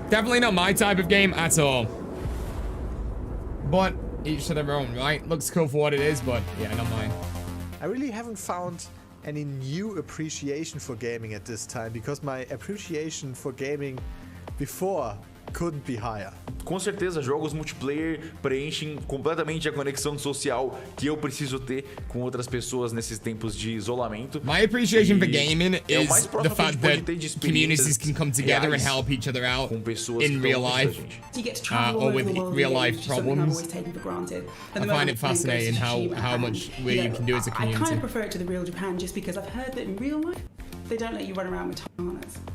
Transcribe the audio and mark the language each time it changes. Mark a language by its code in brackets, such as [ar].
[en] Definitely not my type of game at all. But each to their own, right? Looks cool for what it is, but yeah, not mine. I really haven't found any new appreciation for gaming at this time, because my appreciation for gaming before couldn't be higher. [pt] Com certeza, jogos multiplayer preenchem completamente a conexão social que eu preciso ter com outras pessoas nesses tempos de isolamento. [en] My appreciation for gaming is the fact that communities can come together and help each other out in real life, or with real life problems. I find it fascinating how much you can do as a community. I kind of prefer it to the real Japan just because I've heard that in real life they don't let you run around with katanas.